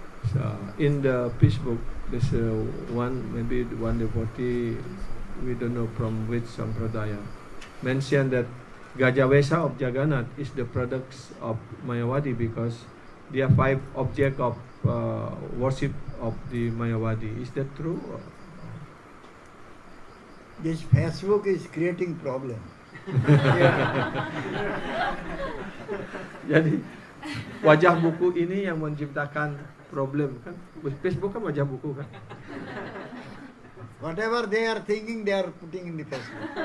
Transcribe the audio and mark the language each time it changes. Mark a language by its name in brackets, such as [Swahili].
[English] So, in the Facebook, there's maybe one devotee, we don't know from which sampradaya, mentioned that Gajawesa of Jagannath is the products of Mayawadi because there are 5 objects of worship of the Mayawadi. Is that true? This Facebook is creating problem. [Indonesian] Jadi wajah buku ini yang menciptakan problem kan? Facebook kan wajah buku kan? [English] Whatever they are thinking, they are putting in the Facebook.